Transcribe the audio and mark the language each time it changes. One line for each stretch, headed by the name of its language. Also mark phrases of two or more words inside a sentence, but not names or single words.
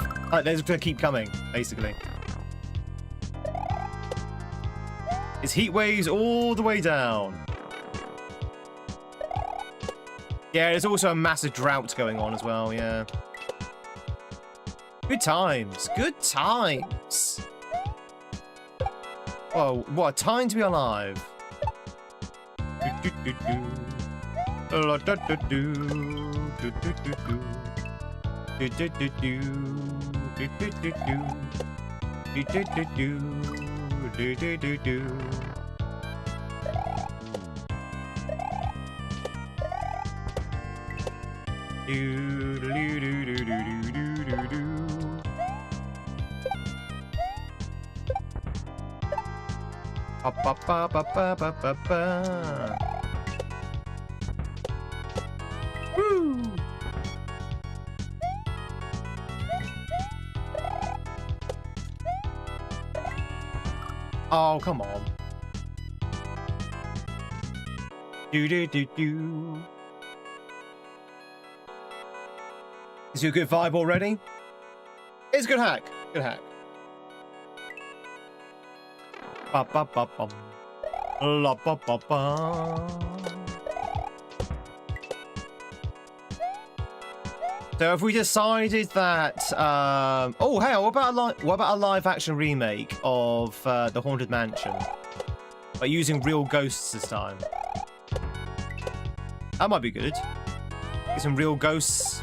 English: They're just going to keep coming, basically. It's heat waves all the way down. Yeah, there's also a massive drought going on as well, yeah. Good times. Good times. Oh, what a time to be alive. Do, do, do, do. La, da, da, do. Do, do, do, do. Do, do, do, do. Do, do, do, do. Do, do, do, do. Do, do, do, do. Do, do, do, do, do, do, do, do. Ba ba ba ba ba ba ba ba. Woo! Oh, come on. Do do do do. Is you a good vibe already? It's a good hack. Good hack. Ba ba ba bum. La ba ba ba. So if we decided that, oh hey, what about a live action remake of the Haunted Mansion, but using real ghosts this time? That might be good. Get some real ghosts.